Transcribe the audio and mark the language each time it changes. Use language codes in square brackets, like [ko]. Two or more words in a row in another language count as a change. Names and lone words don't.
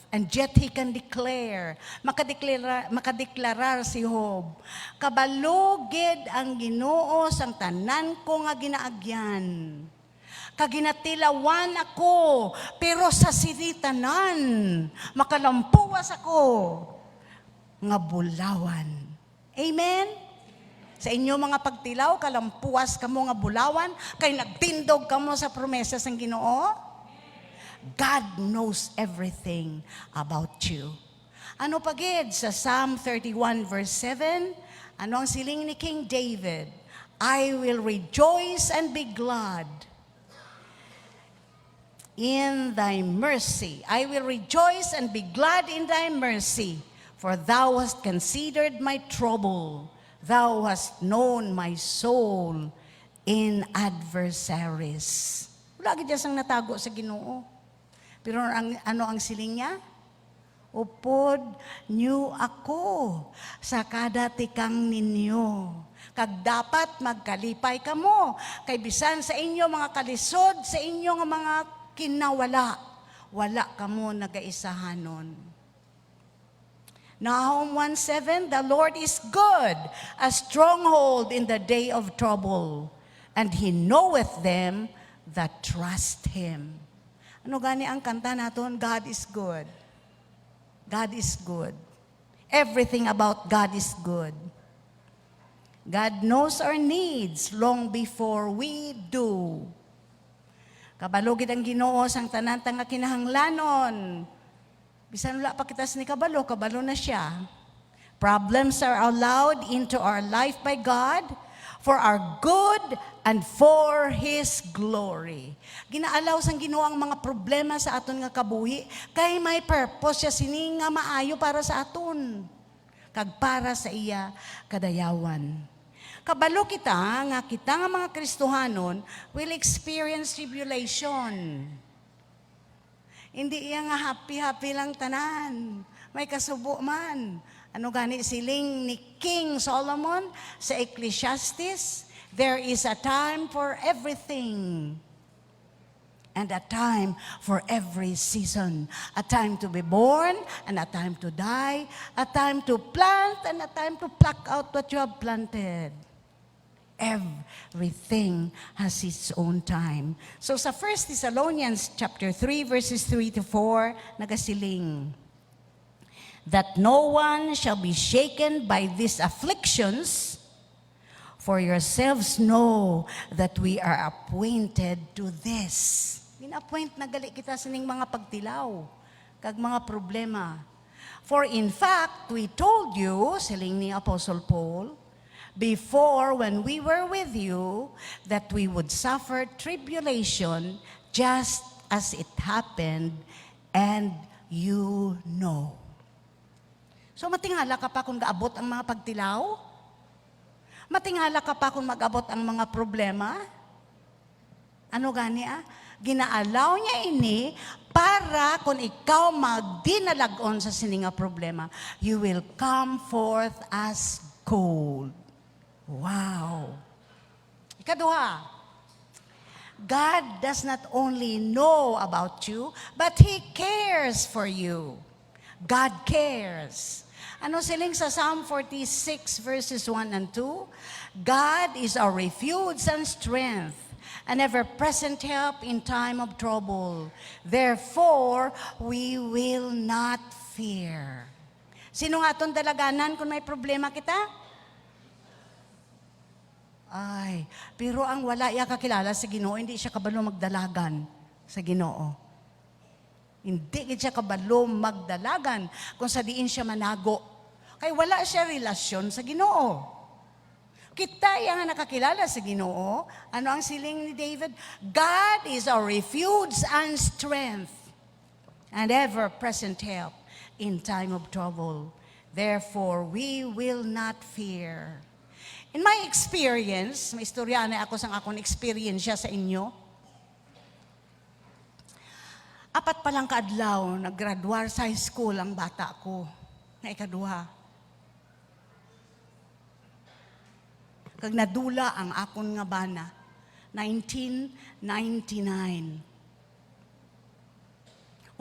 [en] And yet he can declare, [hil] makadeklarar si Job, kabalugid ang Ginoo sang tanan ko nga ginaagyan. Kaginatilawan ako, pero sa siritanan, makalampuwas ako, nga bulawan. Amen? Sa inyo mga pagtilaw, kalampuas kamo nga bulawan, kay nagtindog kamo sa promesas ng Ginoo. [en] God knows everything about you. [hil] Ano pagid sa Psalm 31 verse 7? Ano ang siling ni King David? [en] I will rejoice and be glad in thy mercy. I will rejoice and be glad in thy mercy, for thou hast considered my trouble. Thou hast known my soul in adversaries. [hil] Wala gid sang natago sa Ginoo. Pero ano ang siling niya? Upod niyo ako sa kada tikang ninyo. Kag dapat magkalipay kamo. Kay bisan sa inyo mga kalisod, sa inyo nga mga kinawala, wala kamo nagaisahanon. [en] Nahum 1:7, the Lord is good, a stronghold in the day of trouble, and He knoweth them that trust Him. [hil] Ano gani ang kanta naton? [en] God is good. God is good. Everything about God is good. God knows our needs long before we do. [hil] Kabalugid ang Ginoo sang tanan nga kinahanglanon. Bisan wala pa kita ni kabalo na siya. [en] Problems are allowed into our life by God for our good and for His glory. [hil] Ginaalaw sang Ginoo ang mga problema sa aton nga kabuhi kay may purpose siya sini nga maayo para sa aton. Kag para sa iya kadayawan. Kabalo kita nga mga Kristohanon [en] will experience tribulation. [hil] Hindi iya nga happy-happy lang tanan. May kasubo man. Ano gani siling ni King Solomon sa Ecclesiastes? [en] There is a time for everything and a time for every season. A time to be born and a time to die. A time to plant and a time to pluck out what you have planted. Everything has its own time. So sa 1 Thessalonians chapter 3 verses 3 to 4, nagasiling, that no one shall be shaken by these afflictions, for yourselves know that we are appointed to this. [hil] Gina-appoint na gali kita sining mga pagtilaw, kag mga problema. [en] For in fact, we told you, [hil] siling ni [en] Apostle Paul, before when we were with you, that we would suffer tribulation just as it happened, and you know. [hil] So matingala ka pa kung gaabot ang mga pagtilaw? Matingala ka pa kung mag-abot ang mga problema? Ano gani Ginaalaw niya ini para kung ikaw magdinalagon sa sininga problema, [en] you will come forth as gold. Wow. Ikaduha, God does not only know about you, but He cares for you. God cares. [hil] Ano siling sa Psalm 46 [en] verses 1 and 2? God is our refuge and strength, an ever-present help in time of trouble. Therefore, we will not fear. [hil] Sino nga itong dalaganan kung may problema kita? Ay, pero ang wala iya kakilala sa Ginoo, hindi siya kabalo magdalagan sa Ginoo. Hindi siya kabalo magdalagan kung sa diin siya manago. Kaya wala siya relasyon sa Ginoo. Kita yang nakakilala sa Ginoo, ano ang siling ni David? [en] God is our refuge and strength, and ever-present help in time of trouble. Therefore, we will not fear. In my experience, [hil] may istorya na ako sa akong experience siya sa inyo. 4 pa lang kaadlaw, naggraduar sa [en] high school [hil] ang bata ko, na ikaduha. Kag nadula ang akon nga bana, 1999.